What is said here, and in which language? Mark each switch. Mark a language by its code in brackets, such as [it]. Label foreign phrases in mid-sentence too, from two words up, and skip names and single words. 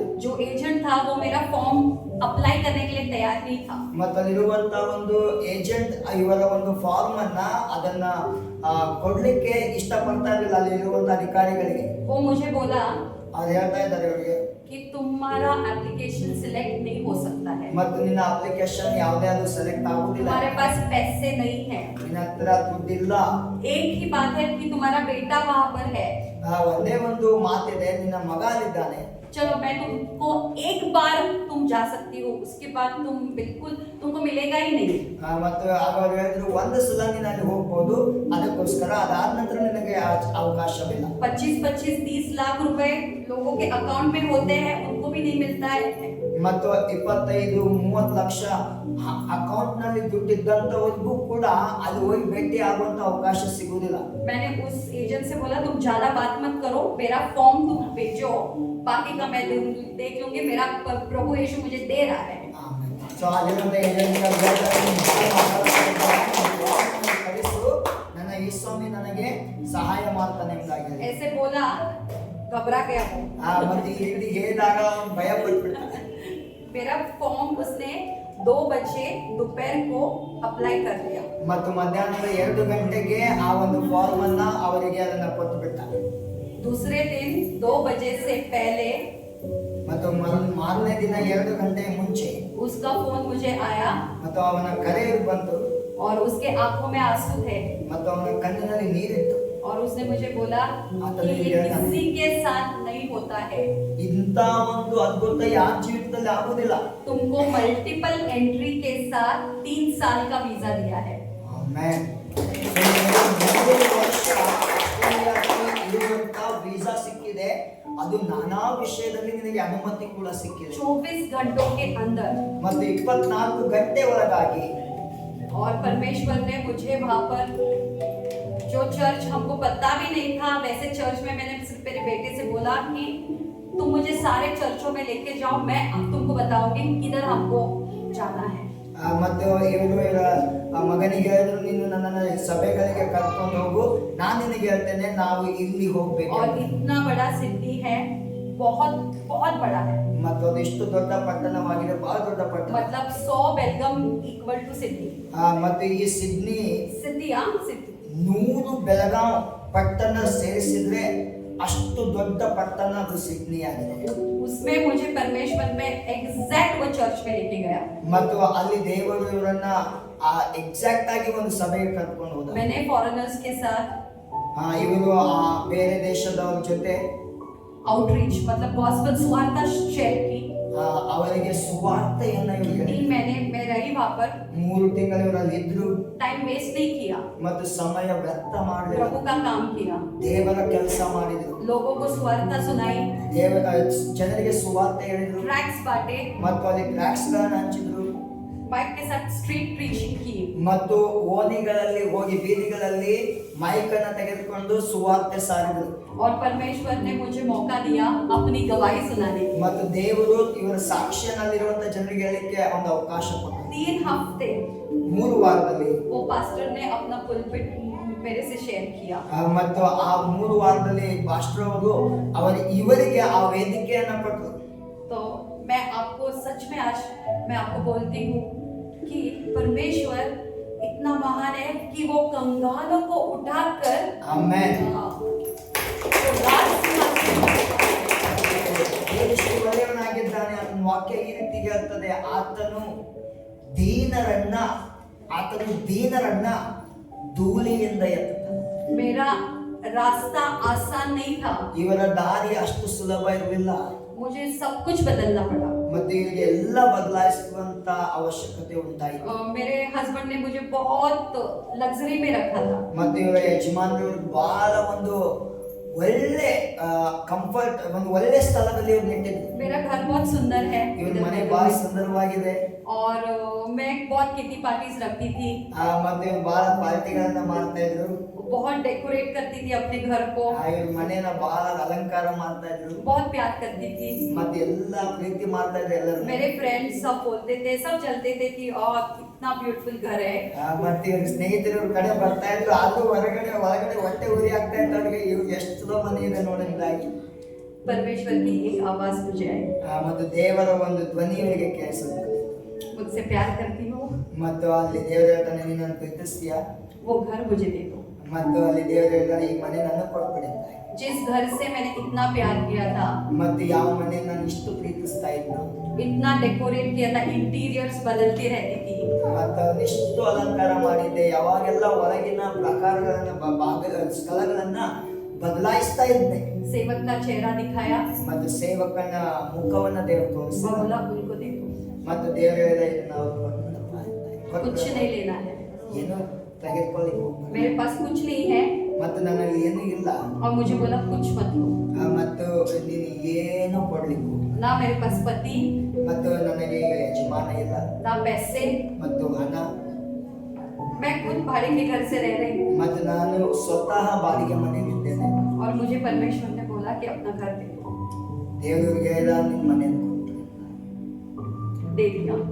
[hi] जो एजेंट था वो मेरा [en] form apply [hi] करने के लिए तैयार नहीं था। [kn] ಮತ್ತು ಅಲ್ಲಿರುವಂತ ಒಂದು ಏಜೆಂಟ್ ಇವರ ಒಂದು ಫಾರ್ಮ್ ಅನ್ನ ಅದನ್ನ ಕೊಡ್ಲಿಕ್ಕೆ ಇಷ್ಟಪಡ್ತಾ ಇರಲಿಲ್ಲ ಅಲ್ಲಿರುವಂತ ಅಧಿಕಾರಿಗಳಿಗೆ. [hi] वो मुझे बोला [kn] ಅವ್ರು ಹೇಳ್ತಾ ಇದ್ದಾರೆ ಅವರಿಗೆ, [hi] कि तुम्हारा [en] application select [hi] नहीं हो सकता है, [kn] ಮತ್ತು ನಿನ್ನ ಅಪ್ಲಿಕೇಶನ್ ಯಾವುದೇ ಅದು ಸೆಲೆಕ್ಟ್ ಆಗುದಿಲ್ಲ, [hi] तुम्हारे पास पैसे नहीं है, [kn] ನಿನ್ನ ಹತ್ರ ದುಡ್ಡಿಲ್ಲ. [hi] एक ही बात है कि तुम्हारा बेटा वहां पर है। [kn] ಒಂದೇ ಒಂದು ಮಾತಿದೆ, ನಿನ್ನ ಮಗ ಅಲ್ಲಿದ್ದಾನೆ. [hi] चलो मैं तुमको एक बार तुम जा सकती हो, उसके बाद तुम बिल्कुल तुमको मिलेगा ही नहीं। [kn] ಮತ್ತು ಅವರು ಹೇಳಿದ್ರು, ಒಂದು ಸಲ ನೀನು ಅಲ್ಲಿ ಹೋಗ್ಬೋದು, ಅದಕ್ಕೋಸ್ಕರ ಅದಾದ ನಂತರ ನಿನಗೆ ಅವಕಾಶವಿಲ್ಲ. [hi] 25-30 लाख रुपए लोगों के अकाउंट में होते हैं, उनको भी नहीं मिलता है। [kn] ಮತ್ತು 25-30 ಲಕ್ಷ ಅಕೌಂಟ್ ನಲ್ಲಿ ದುಡ್ಡಿದ್ದಂತವರಿಗೂ ಕೂಡ ಅಲ್ಲಿ ಹೋಗಿ ಭೇಟಿ ಆಗುವಂತ ಅವಕಾಶ ಸಿಗುವುದಿಲ್ಲ. [hi] मैंने उस एजेंट से बोला तुम ज्यादा बात मत करो, मेरा फॉर्म तुम भेजो, बाकी का मैं देख लूंगी, मेरा प्रभु यीशु मुझे दे रहा है। [kn] ಸೊ ಅಲ್ಲಿರುವಂತ ಏಜೆಂಟ್ ಕಳಿಸು, ನನ್ನ ಈ ಸ್ವಾಮಿ ನನಗೆ ಸಹಾಯ ಮಾಡ್ತಾನೆ ಎಂಬುದಾಗಿ. [hi] ऐसे बोला, घबरा गया हूँ। [kn] ಮತ್ತೆ ಈ ರೀತಿ ಹೇಳಿದಾಗ ಅವನು ಭಯ ಪಟ್ಬಿಟ್ಟ. [hi] मेरा फॉर्म उसने 2 बजे दोपहर को अप्लाई कर दिया। [kn] ಮತ್ತು ಮಧ್ಯಾಹ್ನದ 2 ಗಂಟೆಗೆ ಆ ಒಂದು ಫಾರ್ಮ್ ಅನ್ನ ಅವರಿಗೆ ಅದನ್ನ ಕೊಟ್ಟು ಬಿಟ್ಟ. [hi] दूसरे दिन 2 बजे से पहले [kn] ಮತ್ತು ಮಾರನೇ ದಿನ 2 ಗಂಟೆ ಮುಂಚೆ [hi] उसका फोन मुझे आया [kn] ಮತ್ತು ಅವನ ಕರೆ ಬಂತು [hi] और उसके आंखों में आंसू थे [kn] ಮತ್ತು ಅವನ ಕಣ್ಣಿನಲ್ಲಿ ನೀರಿತ್ತು. [hi] और उसने मुझे बोला कि ये किसी के साथ नहीं होता है, [kn] ಇಂಥ ಒಂದು ಅದ್ಭುತ ಯಾರ ಜೀವಿತದಲ್ಲಿ ಆಗುದಿಲ್ಲ. [hi] तुमको [en] multiple entry [hi] के साथ 3 साल का वीजा दिया है. [kn] ಆಮೆನ್. 3 ವರ್ಷ ಇರುವಂತ ವೀಸಾ ಸಿಕ್ಕಿದೆ. ಅದು ನಾನಾ ವಿಷಯದಲ್ಲಿ ನಿನಗೆ ಅನುಮತಿ ಕೂಡ ಸಿಕ್ಕಿದೆ. [hi] 24 घंटों के अंदर. [kn] ಮತ್ತು 24 ಗಂಟೆ ಒಳಗಾಗಿ [hi] और परमेश्वर ने मुझे वहां पर जो चर्च हमको पता भी नहीं था, वैसे चर्च में मैंने सिर्फ मेरे बेटे से बोला कि तुम मुझे सारे चर्चों में लेके जाओ, मैं अब तुमको बताऊंगी किधर हमको जाना है. [kn] ಮತ್ತು ಇವರ ಮಗನಿಗೆ ಹೇಳಿದ್ರು, ನೀನು ನನ್ನನ್ನು ಸಭೆಗಳಿಗೆ ಕರ್ಕೊಂಡು ಹೋಗು, ನಾನು ನಿನಗೆ ಹೇಳ್ತೇನೆ ನಾವು ಇಲ್ಲಿ ಹೋಗ್ಬೇಕು. [hi] और इतना बड़ा सिटी है, बहुत बहुत बड़ा है. [kn] ಮತ್ತು ಅದೆಷ್ಟು ದೊಡ್ಡ ಪಟ್ಟಣವಾಗಿದೆ, ಬಹಳ ದೊಡ್ಡ ಪಟ್ಟಣ. [hi] मतलब 100 बेलगम [en] equal to city. [kn] ಮತ್ತು ಈ ಸಿಡ್ನಿ [hi] सिटी [kn] 100 ಬೆಳಗಾಂ ಪಟ್ಟಣ ಸೇರಿಸಿದ್ರೆ ಅಷ್ಟು ದೊಡ್ಡ ಪಟ್ಟಣ ಅದು ಸಿಡ್ನಿ ಆಗಿದೆ. [hi] उसमें मुझे परमेश्वर में एग्जैक्ट वो चर्च में लेके गया. [kn] ಮತ್ತು ಅಲ್ಲಿ ದೇವರು ಇವರನ್ನ ಎಕ್ಸಾಕ್ಟ್ ಆಗಿ ಒಂದು ಸಭೆಗೆ ಕರ್ಕೊಂಡು ಹೋದ. [hi] मैंने फॉरेनर्स के साथ [kn] ಇವರು ಬೇರೆ ದೇಶದವರ ಜೊತೆ [hi] आउटरीच मतलब गॉस्पेल सुवार्ता शेयर की. [kn] ಅವರಿಗೆ ಸುವಾರ್ತೆಯನ್ನ ಇವರು [hi] 3 [kn] ಹೇಳಿದ್ರು. [hi] महीने मैं रही वहां पर. [kn] 3 ತಿಂಗಳು ಇವರಲ್ಲಿ ಇದ್ರು [en] time waste [hi] नहीं किया, [kn] ಮತ್ತು ಸಮಯ ವ್ಯರ್ಥ ಮಾಡಲಿಲ್ಲ. [hi] प्रभु का काम किया, [kn] ದೇವರ ಕೆಲಸ ಮಾಡಿದ್ರು. [hi] लोगों को सुवार्ता सुनाई, [kn] ದೇವರ ಜನರಿಗೆ ಸುವಾರ್ತೆ ಹೇಳಿದ್ರು [hi] ट्रैक्स बांटे, [kn] ಮತ್ತು ಅಲ್ಲಿ ಟ್ರ್ಯಾಕ್ಸ್ ಗಳನ್ನ ಹಂಚಿದ್ರು [hi] बाइक के साथ [en] street preaching [hi] की. [kn] ಮತ್ತು ಓಣಿಗಳಲ್ಲಿ ಹೋಗಿ ಬೀದಿಗಳಲ್ಲಿ ಮೈಕ್ ಅನ್ನ ತೆಗೆದುಕೊಂಡು ಸುವಾರ್ತೆ ಸಾರಿದ್ರು. [hi] और परमेश्वर ने मुझे मौका दिया अपनी गवाही सुनाने की. [kn] ಮತ್ತು ದೇವರು ಇವರ ಸಾಕ್ಷಿಯಲ್ಲಿರುವಂತ ಜನರಿಗೆ ಹೇಳಲಿಕ್ಕೆ ಒಂದು ಅವಕಾಶ ಕೊಟ್ಟರು. [hi] 3 हफ्ते [kn] 3 ವಾರದಲ್ಲಿ [hi] वो पास्टर ने अपना पुलपिट मेरे से शेयर किया. [kn] ಮತ್ತು ಆ 3 ವಾರದಲ್ಲಿ ಪಾಸ್ಟರ್ ಅವರು ಇವರಿಗೆ ಆ ವೇದಿಕೆಯನ್ನ ಕೊಟ್ಟರು. [hi] तो मैं आपको सच में आज मैं आपको बोलती हूँ कि परमेश्वर इतना महान है कि वो कंगालों को उठाकर [kn] ಆಮೆನ್. [hi] तो राज सिंहासन [kn] ದೇವಷ್ಟು ಒಳ್ಳೆಯವನಾಗಿದ್ದಾನೆ ಅನ್ನೋ ವಾಕ್ಯ ಈ ರೀತಿ ಹೇಳ್ತದೆ, ಆತನು ದೀನರನ್ನ ಧೂಳಿಯಿಂದ ಎತ್ತುತ್ತಾನೆ. [hi] मेरा रास्ता आसान नहीं था, [kn] ಇವರ ದಾರಿ ಅಷ್ಟು ಸುಲಭ ಇರಲಿಲ್ಲ. [hi] मुझे सब कुछ बदलना पड़ा. [kn] ಮತ್ತೆ ಇವರಿಗೆ ಎಲ್ಲ ಬದಲಾಯಿಸುವಂತ ಅವಶ್ಯಕತೆ ಉಂಟಾಯಿತು. [hi] मेरे हस्बैंड ने मुझे बहुत लग्जरी में रखा था. [kn] ಮತ್ತೆ ಇವರ ಯಜಮಾನರು ಬಹಳ ಒಂದು ಒಳ್ಳೆ ಕಂಫರ್ಟ್ ಒಂದು ಒಳ್ಳೆ ಸ್ಥಳದಲ್ಲಿ ಇವ್ರು ನೆಟ್ಟಿದ್ರು. [hi] मेरा घर बहुत सुंदर है [kn] ಇವ್ರ ಮನೆ ಬಹಳ ಸುಂದರವಾಗಿದೆ. [hi] और मैं बहुत [en] kitty parties [hi] रखती थी, [kn] ಮತ್ತೆ ಇವ್ರು ಬಹಳ ಪಾರ್ಟಿಗಳನ್ನ ಮಾಡ್ತಾ ಇದ್ರು. [hi] बहुत डेकोरेट करती थी अपने घर को, [kn] ಇವ್ರ ಮನೆನ ಬಹಳ ಅಲಂಕಾರ ಮಾಡ್ತಾ ಇದ್ರು. [hi] बहुत प्यार करती थी. [kn] ಮತ್ತೆ ಎಲ್ಲ ಪ್ರೀತಿ ಮಾಡ್ತಾ ಇದ್ರು ಎಲ್ಲರೂ. [hi] मेरे फ्रेंड्स सब बोलते थे, सब चलते थे कि कितना ब्यूटीफुल घर है. [kn] ಮತ್ತೆ ಇವ್ರ ಸ್ನೇಹಿತರು ಇವ್ರ ಕಡೆ ಬರ್ತಾ ಇದ್ರು, ಆದ್ರೂ ಒಳಗಡೆ ಹೊಟ್ಟೆ ಉರಿ ಆಗ್ತಾ ಇತ್ತು ಅವ್ರಿಗೆ, ಇವ್ರು ಎಷ್ಟು ಚಲೋ ಮನೆ ಇದೆ ನೋಡೋದಾಗಿ. [hi] परमेश्वर की एक आवाज मुझे आई, [kn] ಮತ್ತು ದೇವರ ಒಂದು ಧ್ವನಿ ಇವರಿಗೆ ಕೇಳಿಸುತ್ತದೆ. [hi] मुझसे प्यार करती हो, [kn] ಮತ್ತು ಅಲ್ಲಿ ದೇವರ ಹೇಳ್ತಾನೆ, ನೀನನ್ನು ಪ್ರೀತಿಸ್ತೀಯಾ? [hi] वो घर मुझे दे दो. [kn] ಮತ್ತು ಅಲ್ಲಿ ದೇವರು ಹೇಳ್ತಾನೆ, ಈ ಮನೆ ನನ್ನ ಕೊಟ್ಬಿಡಿ ಅಂತ. [hi] जिस घर से मैंने इतना प्यार किया था, [kn] ಮತ್ತು ಯಾವ ಮನೆ ನಾನು ಇಷ್ಟು ಪ್ರೀತಿಸ್ತಾ ಇದ್ದು, [hi] इतना डेकोरेट किया था, इंटीरियर्स बदलती रहती थी, [kn] ಮತ್ತು ಅದನ್ನಿಷ್ಟು ಅಲಂಕಾರ ಮಾಡಿದ್ದೆ, ಯಾವಾಗೆಲ್ಲ ಹೊರಗಿನ ಪ್ರಕಾರಗಳನ್ನ ಸ್ಥಳಗಳನ್ನ ಬದಲಾಯಿಸ್ತಾ ಇದ್ದೆ. [hi] सेवक का चेहरा दिखाया, [kn] ಮತ್ತು ಸೇವಕನ ಮುಖವನ್ನ ದೇವರು ತೋರಿಸಿದ. [hi] बोला उनको दे दो, [kn] ಮತ್ತು ದೇವರು ಹೇಳಿದ, ನಾವು [hi] कुछ नहीं लेना है, [kn] ಏನು ತೆಗೆದುಕೊಳ್ಳಿಕ್ಕೆ ಹೋಗ್ಬೇಡ. [hi] मेरे पास कुछ नहीं है. [kn] ಮತ್ತು ನನ್ನಲ್ಲಿ ಏನೂ ಇಲ್ಲ. [hi] और मुझे बोला कुछ मत लो, [kn] ಮತ್ತು ನೀನು ಏನು ಕೊಡ್ಲಿಕ್ಕೆ ಹೋಗ್ಬೇಡ. [hi] ना मेरे पास पति, [kn] ಮತ್ತು ನನಗೆ ಈಗ ಯಜಮಾನ ಇಲ್ಲ, [hi] ना पैसे, [kn] ಮತ್ತು ಹಣ, [hi] मैं खुद भाड़े के घर से रह रही हूँ. [kn] ಮತ್ತು ನಾನು ಸ್ವತಃ ಬಾಡಿಗೆ ಮನೆಯಲ್ಲಿದ್ದೇನೆ. [hi] और मुझे परमेश्वर ने बोला कि अपना घर दे दो. [kn] ದೇವರಿಗೆ ಹೇಳಿದ, ನಿಮ್ಮ ಮನೆ [hi] दे दिया.